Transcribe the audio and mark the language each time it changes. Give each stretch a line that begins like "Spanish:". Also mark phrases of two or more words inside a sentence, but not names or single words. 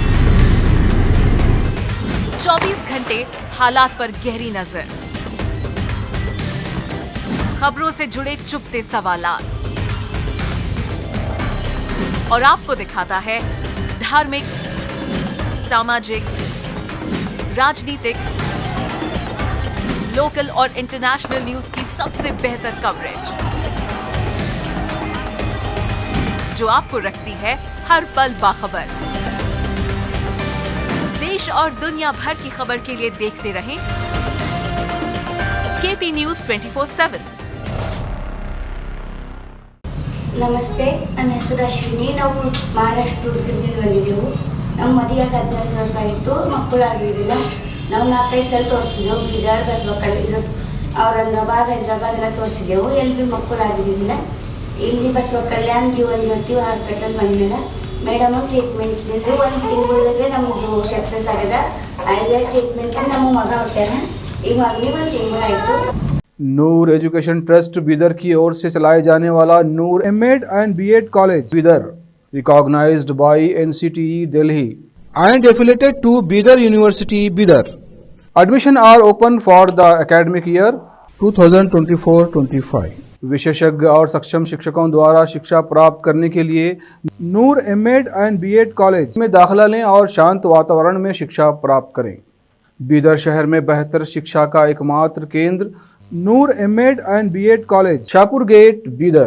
Hindi: 24 घंटे हालात पर गहरी नजर, खबरों से जुड़े चुपते सवालात और आपको दिखाता है धार्मिक, सामाजिक, राजनीतिक, लोकल और
English: international news
Hindi: की सबसे बेहतर कवरेज जो आपको रखती है हर पल बाखबर। देश और दुनिया भर की खबर के लिए देखते रहें केपी न्यूज 24/7।
Kannada: ನಮಸ್ತೆ, ನನ್ನ ಹೆಸರು ಅಶ್ವಿನಿ. ನಾವು ಮಹಾರಾಷ್ಟ್ರದಿಂದ ಬಂದಿದ್ದೆವು. ನಮ್ಮ ಮದುವೆಗೆ 15 ವರ್ಷ ಆಯಿತು, ಮಕ್ಕಳಾಗಿರಲಿಲ್ಲ. ನಾವು 4-5 ತೋರಿಸಿದೆವು, ಬೀದರ್, ಬಸವಕಲ್ಯಾಣ, ಔರಂಗಾಬಾದ್, ಹೈದರಾಬಾದ್ ಎಲ್ಲ ತೋರಿಸಿದೆವು. ಎಲ್ಲಿ ಭೀ ಮಕ್ಕಳಾಗಿರಲಿಲ್ಲ. ಇಲ್ಲಿ ಬಸವಕಲ್ಯಾಣ ಜೀವನ್ ಜ್ಯೋತಿ ಹಾಸ್ಪಿಟಲ್ ಬಂದಿಲ್ಲ.
English: madam treatment
Kannada: ಒಂದು ತಿಂಗಳಿಗೆ ನಮಗೆ ಸಕ್ಸಸ್ ಆಗಿದೆ. ಐದು ಟ್ರೀಟ್ಮೆಂಟ್ ನಮ್ಮ ಮಗ ಹುಟ್ಟ್ಯಾನ. ಈಗ ಮಗನಿಗೆ 1 ತಿಂಗಳಾಯಿತು.
Hindi: नूर एजुकेशन ट्रस्ट बीदर की ओर से चलाए जाने वाला नूर एमएड एंड बीएड कॉलेज बीदर,
English: recognized by NCTE Delhi and affiliated to Bidar University Bidar. Admission are open for the academic year 2024-25.
Hindi: विशेषज्ञ और सक्षम शिक्षकों द्वारा शिक्षा प्राप्त करने के लिए नूर एमएड एंड बीएड कॉलेज में दाखिला लें और शांत वातावरण में शिक्षा प्राप्त करें। बीदर शहर में बेहतर शिक्षा का एकमात्र केंद्र नूर एमएड एंड बीएड कॉलेज, शाहपुर गेट, बीदर।